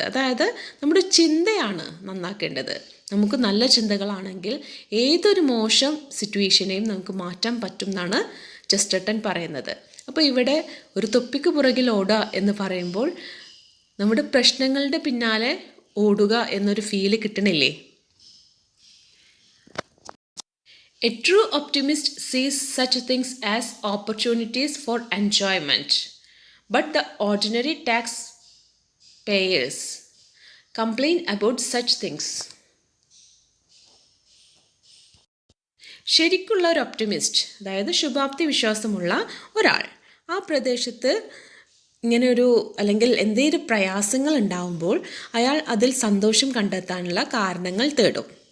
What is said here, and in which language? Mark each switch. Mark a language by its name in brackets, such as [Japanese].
[Malayalam] അതായത് നമ്മുടെ ചിന്തയാണ് നന്നാക്കേണ്ടത്. നമുക്ക് നല്ല ചിന്തകളാണെങ്കിൽ ഏതൊരു മോശം സിറ്റുവേഷനെയും നമുക്ക് മാറ്റാൻ പറ്റും എന്നാണ് ചെസ്റ്റർട്ടൺ പറയുന്നത്. അപ്പോൾ ഇവിടെ ഒരു തൊപ്പിക്ക് പുറകിൽ ഓടുക എന്ന് പറയുമ്പോൾ നമ്മുടെ പ്രശ്നങ്ങളുടെ പിന്നാലെ ഓടുക എന്നൊരു feel കിട്ടണില്ലേ? [English] A true optimist sees such things as opportunities for enjoyment, but the ordinary taxpayers complain about such things. [Malayalam] ശരിക്കുള്ള ഒരു ഒപ്റ്റിമിസ്റ്റ്, അതായത് ശുഭാപ്തി വിശ്വാസമുള്ള ഒരാൾ, ആ പ്രദേശത്ത് ഇങ്ങനെയൊരു അല്ലെങ്കിൽ എന്തെങ്കിലും പ്രയാസങ്ങൾ ഉണ്ടാവുമ്പോൾ അയാൾ അതിൽ സന്തോഷം കണ്ടെത്താനുള്ള കാരണങ്ങൾ തേടും.